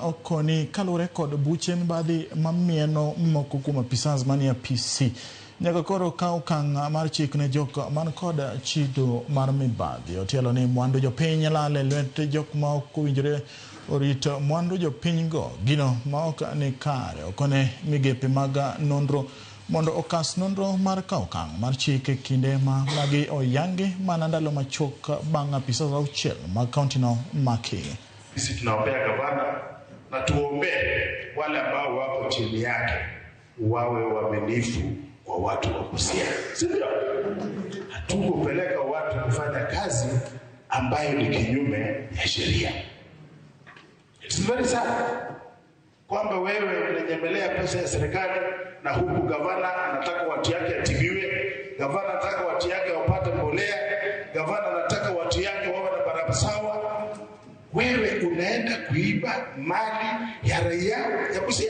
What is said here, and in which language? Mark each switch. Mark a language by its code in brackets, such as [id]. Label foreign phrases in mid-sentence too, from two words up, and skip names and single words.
[luo] okoni kalure kod buche mibadhi mamieno moko kuom apisas mani apisi nyaka koro kaw okang' mar chik ne jok man kod chido mar mibadhi otielo ni mwandu jopiny lal lwet jok ma ok owinjore orit mwandu jopiny go gino ma ok ni kare okone migepe mag nonro mondo okas nonro mar kaw okang' mar chike kinde ma magi oyangi mana ndalo machok bang' apisas auchiel mag kaunti no maki. [sw] Sisi tunaombea gavana na tuombe wale ambao wako chini yake wawe waaminifu kwa watu wa Busia. Sivyo? Hatukupeleka watu kufanya kazi ambayo ni kinyume ya sheria. [en] It's very sad [sw] kwamba wewe unanyemelea pesa ya serikali na huku gavana anataka watu yake atibiwe, gavana anataka watu yake wapate mbolea, gavana anataka watu yake wawe na barabara sawa. Wewe unaenda kuiba mali ya raia ya Busia.